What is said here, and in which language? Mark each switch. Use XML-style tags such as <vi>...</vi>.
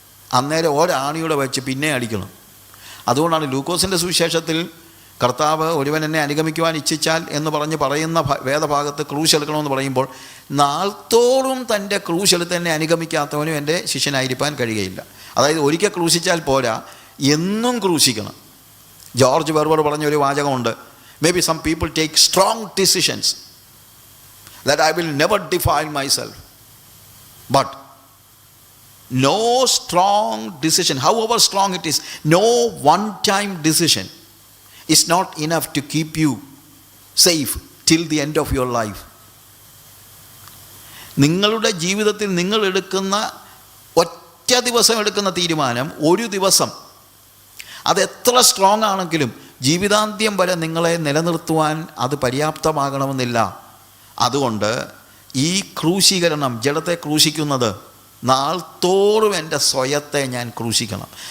<ml>അന്നേരം ഒരാണിയുടെ വെച്ച് പിന്നെ അടിക്കണം. അതുകൊണ്ടാണ് ലൂക്കോസിൻ്റെ സുവിശേഷത്തിൽ കർത്താവ് ഒരുവൻ എന്നെ അനുഗമിക്കുവാൻ ഇച്ഛിച്ചാൽ എന്ന് പറയുന്ന വേദഭാഗത്ത് ക്രൂശ് എടുക്കണമെന്ന് പറയുമ്പോൾ, നാൾത്തോറും തൻ്റെ ക്രൂശ് എടുത്ത് എന്നെ അനുഗമിക്കാത്തവനും എൻ്റെ ശിഷ്യനായിരിക്കാൻ കഴിയുകയില്ല. അതായത് ഒരിക്കൽ ക്രൂശിച്ചാൽ പോരാ, എന്നും ക്രൂശിക്കണം. ജോർജ് വെർബർ പറഞ്ഞൊരു വാചകമുണ്ട്,</ml> <en>May be some people take strong decisions that I will never defile myself, but no strong decision, however strong it is, no one time decision is not enough to keep you safe till the end of your life.</en> <ml>നിങ്ങളുടെ ജീവിതത്തിൽ നിങ്ങൾ എടുക്കുന്ന ഒറ്റ ദിവസം എടുക്കുന്ന തീരുമാനം, ഒരു ദിവസം, അത് എത്ര സ്ട്രോങ് ആണെങ്കിലും ജീവിതാന്ത്യം വരെ നിങ്ങളെ നിലനിർത്തുവാൻ അത് പര്യാപ്തമാകണമെന്നില്ല. അതുകൊണ്ട് ഈ ക്രൂശീകരണം, ജഡത്തെ ക്രൂശിക്കുന്നത്, നാൾത്തോറും എൻ്റെ സ്വയത്തെ ഞാൻ ക്രൂശിക്കണം.</ml>